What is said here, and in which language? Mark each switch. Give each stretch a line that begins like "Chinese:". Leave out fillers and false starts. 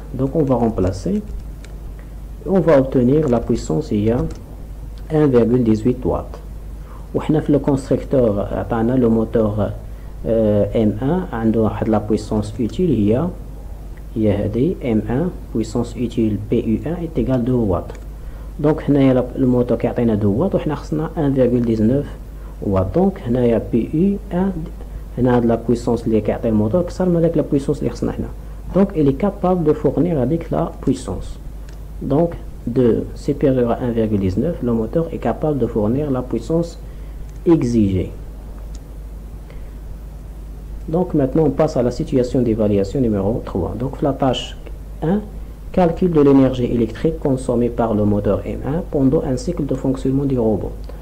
French: Donc on va remplacer, on va obtenir la puissance, il y a 1,18 watts. Ou le constructeur a le moteur M1
Arabic: عنده
French: la puissance utile
Arabic: هي هذه
French: M1 puissance utile PU1 est égal 2 watts.
Arabic: Donc هنايا الموتور كيعطينا 2 watts وحنا خصنا 1,19 watts. Donc هنايا PU1 هنا هاد la puissance اللي كيعطي الموتور كثر من داك la puissance اللي خصنا حنا.
French: Donc il est capable de fournir avec la puissance. Donc de supérieur à 1,19, le moteur est capable de fournir la puissance exigée. Donc maintenant on passe à la situation d'évaluation numéro 3. Donc la tâche 1, calcul de l'énergie électrique consommée par le moteur M1 pendant un cycle de fonctionnement du robot.